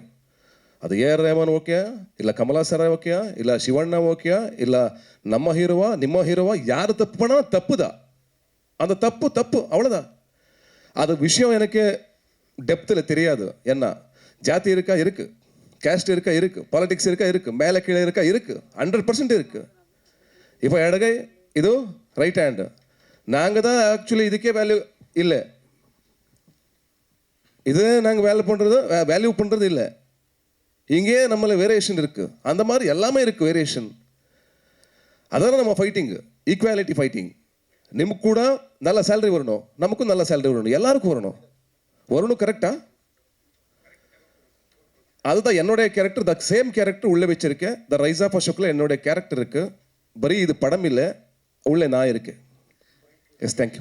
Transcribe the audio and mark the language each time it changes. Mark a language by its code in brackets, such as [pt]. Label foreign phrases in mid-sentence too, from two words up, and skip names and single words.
[ta] அது ஏஆர் ரஹ்மான் ஓகே, இல்லை கமலா சார் ஓகே, இல்லை சிவண்ணா ஓகே, இல்லை நம்ம ஹீரோவா ನಿಮ್ಮ ஹீரோவா, யார் தப்பு பண்ணால் தப்பு தான். அந்த தப்பு அவ்வளோதான். அது விஷயம் எனக்கு டெப்த்தில் தெரியாது. என்ன ஜாதி இருக்கா இருக்குது, கேஸ்ட் இருக்கா இருக்குது, பாலிடிக்ஸ் இருக்கா இருக்குது, மேலே கீழே இருக்கா இருக்குது, 100% இருக்குது. இப்போ ಎಡಗೈ ಇದು [en] right hand. [ta] நாங்கள் தான் ஆக்சுவலி இதுக்கே வேல்யூ இல்லை. இது நாங்கள் வேல்யூ பண்ணுறது இல்லை. இங்கே நம்மள வேரியேஷன் இருக்குது. அந்த மாதிரி எல்லாமே இருக்குது வேரியேஷன். அதான் நம்ம ஃபைட்டிங்கு, [en] equality fighting. [kn] ನಿಮ್ಗೆ ಕೂಡ [ta] நல்ல ಸ್ಯಾಲ್ರಿ வரணும், நமக்கும் நல்ல ಸ್ಯಾಲ್ರಿ வரணும், எல்லாருக்கும் வரணும் கரெக்டா? அதுதான் என்னுடைய கேரக்டர். [en] the same character [ta] உள்ளே வச்சிருக்கேன். த ரைஸ் ஆஃப் அசோக்கில் என்னுடைய கேரக்டர் இருக்கு. பரி இது படம் இல்லை, உள்ளே நான் இருக்கேன். [en] Yes, thank you.